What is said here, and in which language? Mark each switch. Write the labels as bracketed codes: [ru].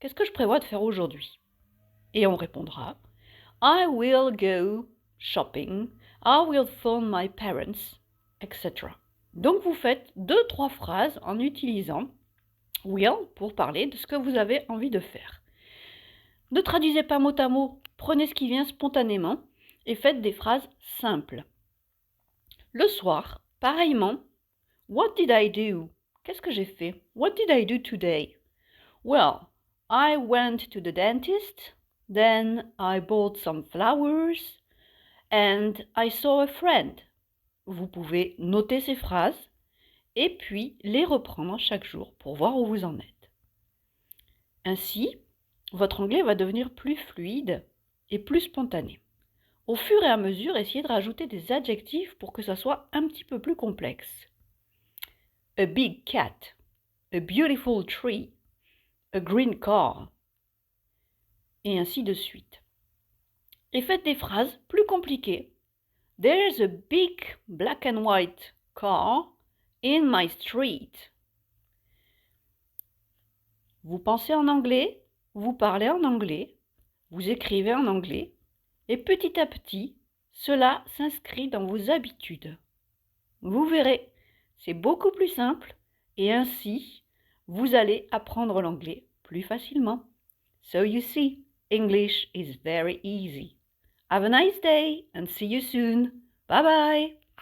[fr] Qu'est-ce que je prévois de faire aujourd'hui? Et on répondra « [en] I will go shopping, I will phone my parents, etc. [fr] » Donc vous faites 2-3 phrases en utilisant « will » pour parler de ce que vous avez envie de faire. Ne traduisez pas mot à mot, prenez ce qui vient spontanément et faites des phrases simples. Le soir, pareillement, [en] what did I do? [fr] Qu'est-ce que j'ai fait? [en] What did I do today? Well, I went to the dentist, then I bought some flowers, and I saw a friend. [fr] Vous pouvez noter ces phrases et puis les reprendre chaque jour pour voir où vous en êtes. Ainsi, votre anglais va devenir plus fluide et plus spontané. Au fur et à mesure, essayez de rajouter des adjectifs pour que ça soit un petit peu plus complexe. [en] A big cat, a beautiful tree, a green car, [fr] et ainsi de suite. Et faites des phrases plus compliquées. [en] There's a big black and white car in my street. [fr] Vous pensez en anglais, vous parlez en anglais, vous écrivez en anglais, et petit à petit, cela s'inscrit dans vos habitudes. Vous verrez, c'est beaucoup plus simple et ainsi, vous allez apprendre l'anglais plus facilement. [en] So you see, English is very easy. Have a nice day and see you soon. Bye bye!